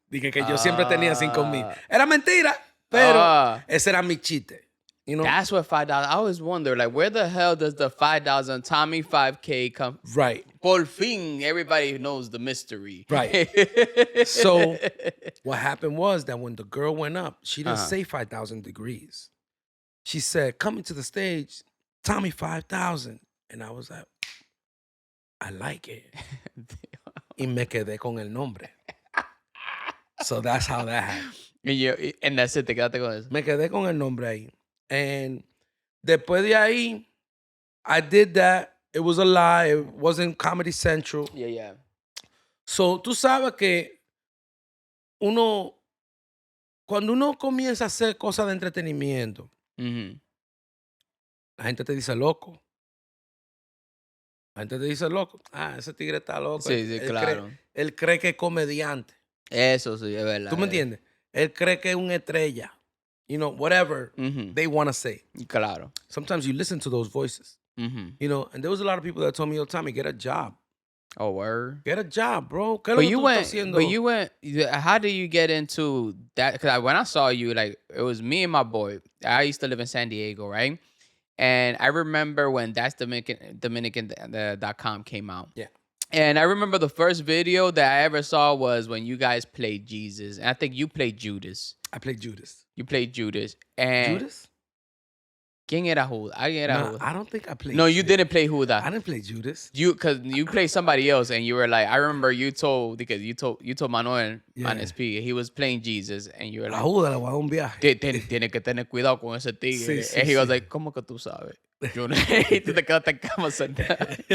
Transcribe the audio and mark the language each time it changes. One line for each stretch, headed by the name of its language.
Spanish: Dije que yo siempre tenía 5,000. Era mentira, pero ese era mi chiste.
English: You know? That's what $5. I always wonder, like, where the hell does the $5 Tommy 5K come? Right. Por fin, everybody knows the mystery. Right. So what happened was that when the girl went up, she didn't say 5,000 Degrees. She said, coming to the stage, Tommy 5,000. And I was like, I like it.
Spanish: Y me quedé con el nombre.
English: So that's how that happened. And that's it,
Spanish: te quedaste con eso. Me quedé con el nombre ahí. And después de ahí,
English: I did that. It was a lie. It wasn't Comedy Central. Yeah.
Spanish: So, tú sabes que cuando uno comienza a hacer cosas de entretenimiento, la gente te dice loco. La gente te dice loco. Ah, ese tigre está loco. Sí, claro. Él cree que es comediante. Eso sí, es verdad. ¿Tú me entiendes? Él cree que es una estrella.
English: You know, whatever they want to say.
Spanish: Claro.
English: Sometimes you listen to those voices. You know, and there was a lot of people that told me, yo, Tommy, get a job. Oh, word. Get a job, bro. But you went, how did you get into that? Because when I saw you, like, it was me and my boy. I used to live in San Diego, right? And I remember when Dominican.com came out. Yeah. And I remember the first video that I ever saw was when you guys played Jesus. And I think you played Judas. I played Judas. You played Judas. And Judas?
Spanish: ¿Quién era Judas?
English: I don't think I played No, Judas. you didn't play Judas. I didn't play Judas. Because you played somebody else, and you were like, I remember you told Manuel on SP, he was playing Jesus, and you were like,
Spanish: Judas le voy a dar un viaje. Tiene que tener cuidado con ese tigre. Sí,
English: and he was
Spanish: sí. like, ¿cómo que tú sabes? Yo no, y tú te quedaste en cama sentado.